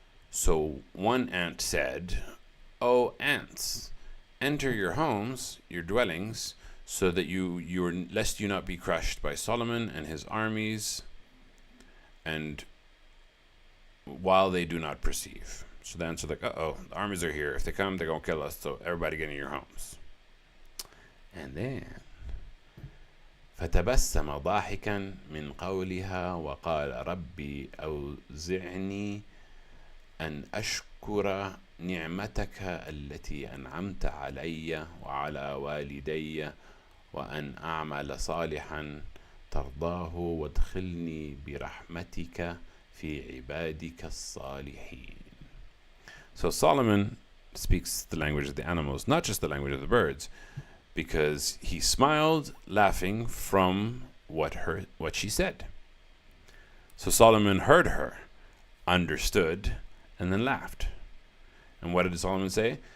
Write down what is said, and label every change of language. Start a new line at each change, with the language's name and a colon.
English: So one ant said, O ants, enter your homes, your dwellings, so that lest you not be crushed by Solomon and his armies, and while they do not perceive. So the ants are like, uh-oh, the armies are here. If they come, they're going to kill us. So everybody get in your homes. And then
Arabic: فتبسم ضاحكا من قولها وقال ربي أوزعني أن أشكر نعمتك التي أنعمت علي وعلى والدي وأن أعمل صالحا ترضاه وادخلني برحمتك في عبادك الصالحين.
English: So Solomon speaks the language of the animals, not just the language of the birds, because he smiled, laughing from what she said. So Solomon heard her, understood, and then laughed. And what did Solomon say?